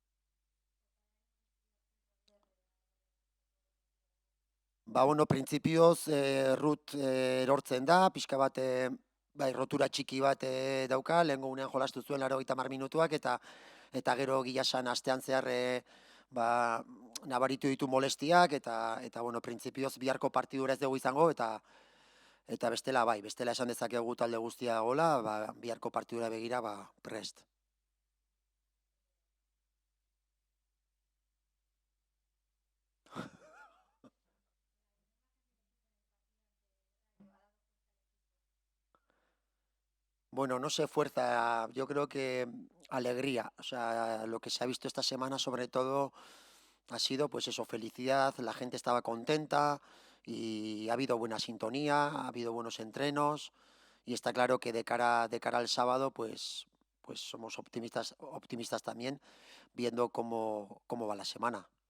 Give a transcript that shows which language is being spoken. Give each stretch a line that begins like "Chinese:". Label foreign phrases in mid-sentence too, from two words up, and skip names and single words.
Basque: Bueno, printzipioz Rut erortzen da, pixka bat rotura txiki bat dauka, lehengo unean jolastu zuen 80 minutuak eta gero gilasan astean zehar nabaritu ditu molestiak eta bueno, printzipioz biharko partidura ez dugu izango eta bestela esan dezakegu talde guztia dagoela, biharko partidura begira prest.
Spanish: Bueno, no sé, fuerza, yo creo que alegría. O sea, lo que se ha visto esta semana sobre todo ha sido pues eso, felicidad, la gente estaba contenta y ha habido buena sintonía, ha habido buenos entrenos y está claro que de cara al sábado pues somos optimistas también viendo cómo va la semana.